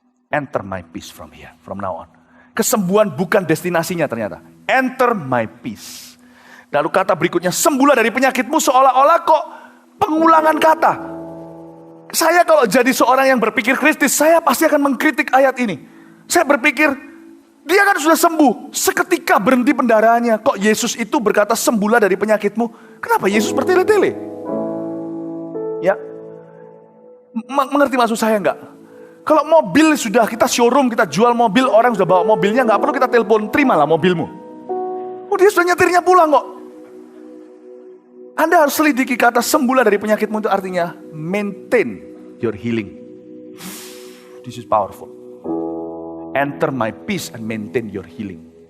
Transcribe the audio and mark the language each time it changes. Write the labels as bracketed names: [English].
[English] Enter my peace from here, from now on. [Indonesian] Kesembuhan bukan destinasinya ternyata. [English] Enter my peace. [Indonesian] Lalu kata berikutnya, sembuhlah dari penyakitmu, seolah-olah kok pengulangan kata. Saya kalau jadi seorang yang berpikir kritis, saya pasti akan mengkritik ayat ini. Saya berpikir, dia kan sudah sembuh, seketika berhenti pendarahannya. Kok Yesus itu berkata sembuhlah dari penyakitmu? Kenapa Yesus bertele-tele? Ya, mengerti maksud saya enggak? Kalau mobil sudah kita showroom, kita jual mobil, orang sudah bawa mobilnya, enggak perlu kita telepon, terimalah mobilmu. Oh, dia sudah nyetirnya pulang kok. Anda harus selidiki kata sembuhlah dari penyakitmu itu artinya [English] maintain your healing. This is powerful. Enter my peace and maintain your healing.